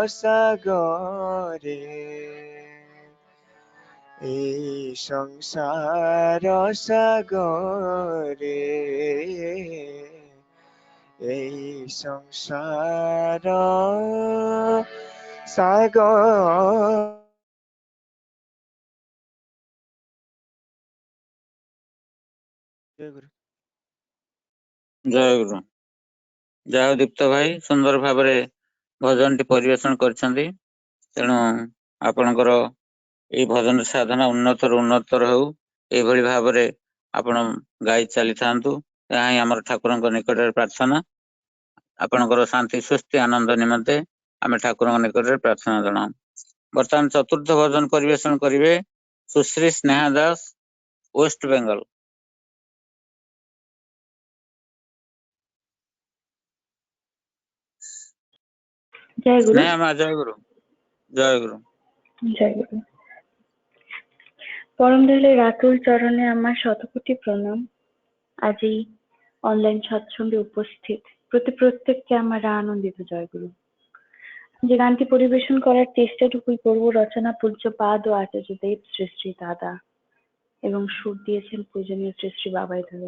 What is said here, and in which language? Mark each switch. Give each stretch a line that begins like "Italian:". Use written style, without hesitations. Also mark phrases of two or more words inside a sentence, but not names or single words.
Bangla: সাগরে এই সংসার সাগরে এই সংসার সাগর
Odia: ଜୟ ଗୁରୁ। ଜୟ ଗୁରୁ। ଯାହା ହଉ ଦୀପ୍ତ ଭାଇ ସୁନ୍ଦର ଭାବରେ ଭଜନଟି ପରିବେଷଣ କରିଛନ୍ତି। ତେଣୁ ଆପଣଙ୍କର ଏଇ ଭଜନ ସାଧନା ଉନ୍ନତରୁ ଉନ୍ନତର ହଉ, ଏଇଭଳି ଭାବରେ ଆପଣ ଗାଇ ଚାଲିଥାନ୍ତୁ। ଏହା ହିଁ ଆମର ଠାକୁରଙ୍କ ନିକଟରେ ପ୍ରାର୍ଥନା। ଆପଣଙ୍କର ଶାନ୍ତି ସୁସ୍ଥି ଆନନ୍ଦ ନିମନ୍ତେ ଆମେ ଠାକୁରଙ୍କ ନିକଟରେ ପ୍ରାର୍ଥନା ଜଣାଉ। ବର୍ତ୍ତମାନ ଚତୁର୍ଥ ଭଜନ ପରିବେଷଣ କରିବେ ସୁଶ୍ରୀ ସ୍ନେହା ଦାସ, ୱେଷ୍ଟ ବେଙ୍ଗଲ।
Hindi: जय गुरु।
Odia: स्नेहा ମା ଜୟ ଗୁରୁ। ଜୟ ଗୁରୁ।
Bangla: জয় গুরু। পরম দয়ালে রাতুল চরণে আমার শতকোটি প্রণাম। আজ এই অনলাইন সৎসঙ্গে উপস্থিত প্রত্যেককে আমার আনন্দিত জয় গুরু। যে গানটি পরিবেশন করার চেষ্টাটুকুই করব রচনা পূজ্যপাদ ও আচার্য দেব শ্রী শ্রী দাদা এবং সুর দিয়েছেন পূজনীয় শ্রী শ্রী বাবাই দাদা।